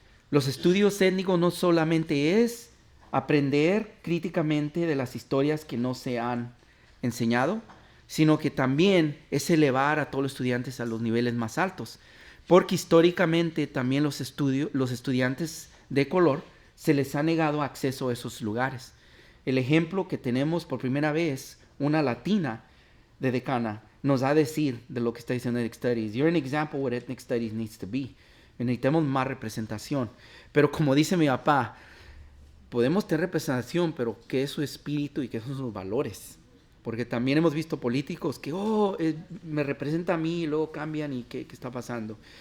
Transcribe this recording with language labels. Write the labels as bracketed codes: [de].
[es] Los estudios étnicos no solamente es aprender críticamente de las historias que no se han enseñado, sino que también es elevar a todos los estudiantes a los niveles más altos, porque históricamente también los estudiantes de color se les ha negado acceso a esos lugares. El ejemplo que tenemos por primera vez, una latina de decana, nos va a decir de lo que está diciendo Ethnic Studies. [en] You're an example what Ethnic Studies needs to be. [es] Necesitamos más representación. Pero como dice mi papá, podemos tener representación, pero ¿qué es su espíritu y qué son sus valores? Porque también hemos visto políticos que, me representa a mí y luego cambian y ¿qué está pasando?